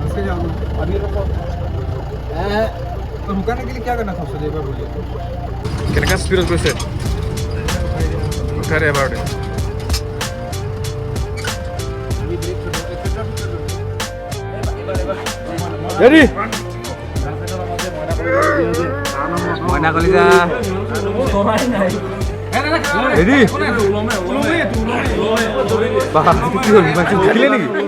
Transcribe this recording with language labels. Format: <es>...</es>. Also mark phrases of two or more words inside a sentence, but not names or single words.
<hi>अभी रुको तो रुकने के लिए क्या करना था उससे एक बार बोलिए</hi> <as>কেনেকা স্পিডত গৈছে উঠাই দে এবাৰ ৰেডি মইনা কলিজা ৰেডি বাহ কি হ'ল বাকি দেখিলে নেকি</as>